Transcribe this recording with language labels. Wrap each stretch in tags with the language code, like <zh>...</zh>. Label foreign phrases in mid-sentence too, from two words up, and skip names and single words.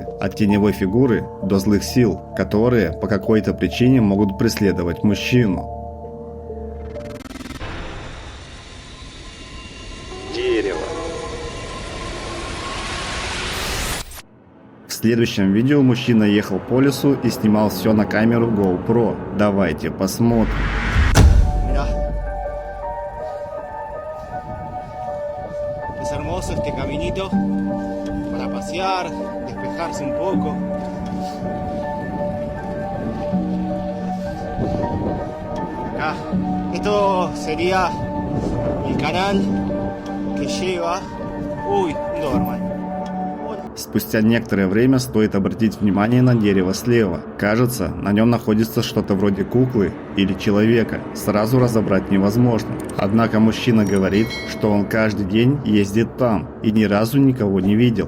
<ru>От теневой фигуры до злых сил, которые по какой-то причине могут преследовать мужчину. В следующем видео мужчина ехал по лесу и снимал все на камеру GoPro. Давайте посмотрим.</ru> <es>Es hermoso este caminito para pasear, despejarse un poco. Acá. Esto sería el canal que lleva. Uy, un Doberman.</es> <ru>Спустя некоторое время стоит обратить внимание на дерево слева. Кажется, на нем находится что-то вроде куклы или человека. Сразу разобрать невозможно. Однако мужчина говорит, что он каждый день ездит там и ни разу никого не видел.</ru>